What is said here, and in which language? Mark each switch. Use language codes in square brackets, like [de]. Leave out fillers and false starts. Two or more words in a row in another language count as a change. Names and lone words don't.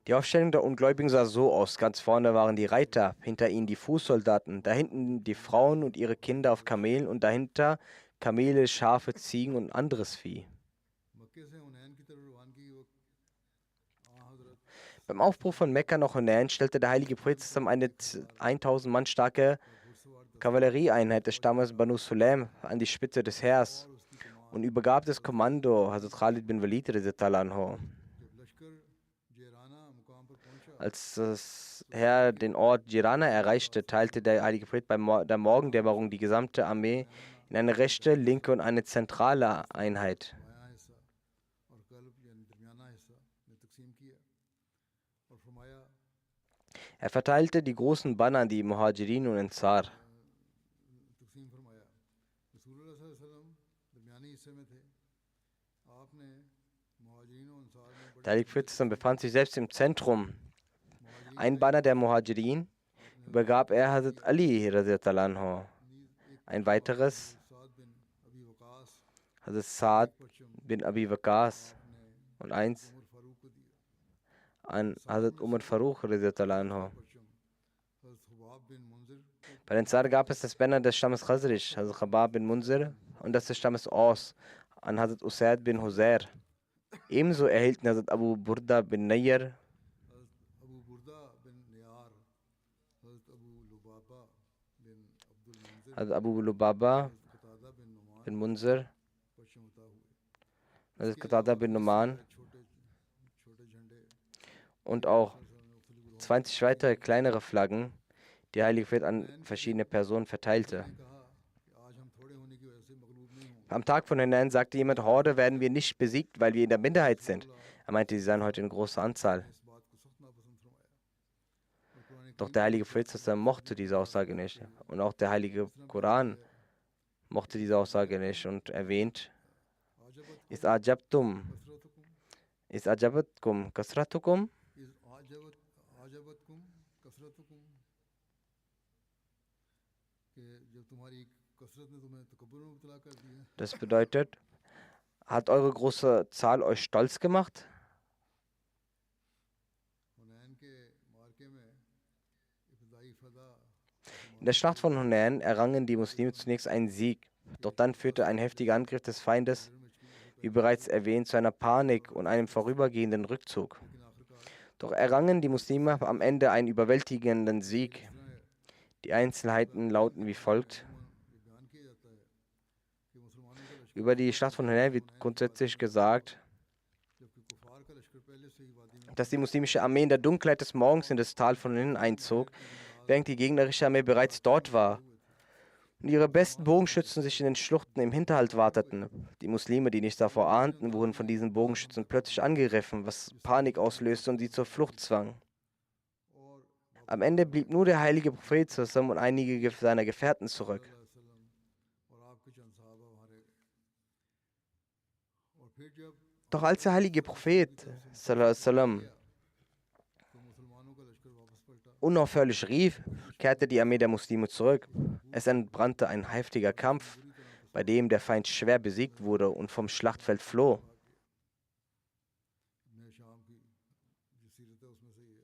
[de] Die Aufstellung der Ungläubigen sah so aus. Ganz vorne waren die Reiter, hinter ihnen die Fußsoldaten, da hinten die Frauen und ihre Kinder auf Kamelen und dahinter Kamele, Schafe, Ziegen und anderes Vieh. [ur] مکے سے حنین کی طرف روانگی کے وقت حضرت [de] Beim Aufbruch von Mekka nach Hunain stellte der heilige Prophet zusammen eine 1000 Mann starke Kavallerieeinheit des Stammes Banu Sulaim an die Spitze des Heers und übergab das Kommando Hazrat Khalid bin Walid [ar] رضي الله عنه. [ur] جب لشکر جعرانہ مقام پر پہنچا [de] Als das Heer den Ort Jirana erreichte, teilte der heilige Prophet bei der Morgendämmerung die gesamte Armee in eine rechte, linke und eine zentrale Einheit. [ur] بایاں حصہ اور قلب یعنی درمیانہ حصہ میں تقسیم کیا اور فرمایا [de] Er verteilte die großen Banner an die Muhajirin und Ansar. [ur] تقسیم فرمایا رسول اللہ [ar] صلی اللہ علیہ وسلم [ur] درمیانی حصے میں تھے آپ نے مہاجرین اور انصار میں بڑے [de] Der heilige Prophet befand sich selbst im Zentrum. Ein Banner der Muhajirin übergab er Hazrat Ali [ar] رضي الله عنه. [de] Ein weiteres [ur] साद बिन अबी वकास [de] Hazrat Saad bin Abi Waqas und eins [ur] عمر فاروق کو دیا [de] an Hazrat Umar Farooq [ar] رضي الله عنه. [ur] پرچم حضرت خباب بن منذر [de] Bei den Ansar gab es das Banner des Stammes Khazraj, Hazrat Khabab bin Munzir, und das des Stammes Aus an Hazrat Usaid bin Huzair. Ebenso erhielten Hazrat Abu Burda bin Nayyar, [ur] हजरत अबू बुरदा बिन नियार हजरत अबू लुबाबा बिन अब्दुल मुंजिर [de] Hazrat Abu Lubaba [ur] हजरत कतादा बिन नुमान [de] bin Munzir, [ur] پرچم عطا ہوئے [de] Hazrat Qatada bin Numan [ur] چھوٹے چھوٹے جھنڈے [de] und auch 20 weitere kleinere Flaggen, die Heilige Prophet an verschiedene Personen verteilte. [ur] نے کہا کہ آج ہم تھوڑے ہونے کی وجہ سے مغلوب نہیں ہوں گے [de] Am Tag von Hunain sagte jemand, Horde werden wir nicht besiegt, weil wir in der Minderheit sind. Er meinte, sie seien heute in großer Anzahl. [ur] اس بات کو سخت ناپسند فرمایا اور قرآن [de] Doch der heilige Prophet mochte diese Aussage nicht. Und auch der heilige Koran mochte diese Aussage nicht und erwähnt, [ar] आजबत إذ أعجبتم, कसरतकुम إذ أعجبتكم كثرتكم? إذ أعجبتكم كثرتكم [ur] کہ جب تمہاری کثرت نے تمہیں تکبر میں مبتلا کر دیا. [de] Das bedeutet, hat eure große Zahl euch stolz gemacht? [ur] حنین کے معرکے میں ابتدائی فدا [de] In der Schlacht von Hunain errangen die Muslime zunächst einen Sieg, doch dann führte ein heftiger Angriff des Feindes, wie bereits erwähnt, zu einer Panik und einem vorübergehenden Rückzug. [ur] لیکن آخرکار [de] Doch errangen die Muslime am Ende einen überwältigenden Sieg. Die Einzelheiten lauten wie folgt. [ur] یہ بیان کیا جاتا ہے کہ مسلمانوں کا لشکر [de] Über die Schlacht von Hunain wird grundsätzlich gesagt, [ur] جبکہ کفار کا لشکر پہلے سے ہی وادی میں [de] dass die muslimische Armee in der Dunkelheit des Morgens in das Tal von Hunain einzog, während die gegnerische Armee bereits dort war und ihre besten Bogenschützen sich in den Schluchten im Hinterhalt warteten. Die Muslime, die nichts davor ahnten, wurden von diesen Bogenschützen plötzlich angegriffen, was Panik auslöste und sie zur Flucht zwang. [ur] और [de] Am Ende blieb nur der heilige Prophet zusammen und einige seiner Gefährten zurück. [ur] وسلم اور آپ کے چند صحابہ وہاں رہ گئے. اور پھر جب [de] Doch als der heilige Prophet [ar] صلى الله عليه وسلم, [ur] تو مسلمانوں کا لشکر واپس پلٹا. [de] unaufhörlich rief, kehrte die Armee der Muslime zurück. Es entbrannte ein heftiger Kampf, bei dem der Feind schwer besiegt wurde und vom Schlachtfeld floh. [ur] ابن ہشام کی جو سیرت ہے اس میں سے یہ